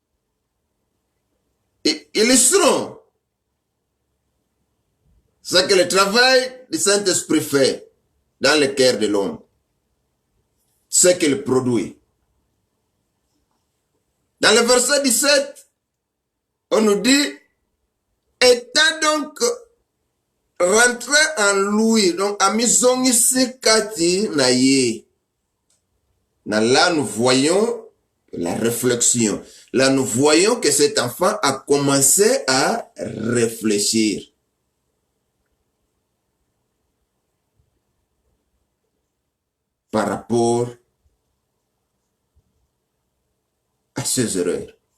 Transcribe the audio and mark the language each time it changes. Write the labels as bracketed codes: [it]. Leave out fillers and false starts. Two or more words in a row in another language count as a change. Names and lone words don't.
[fr] Illustrons ce que le travail du Saint-Esprit fait dans le cœur de l'homme. Ce qu'il produit. Dans le verset 17, on nous dit, étant donc rentré en lui, donc [ln] amizongisi kati na ye. [fr] Là, nous voyons la réflexion. Là, nous voyons que cet enfant a commencé à réfléchir. Par rapport à ses erreurs.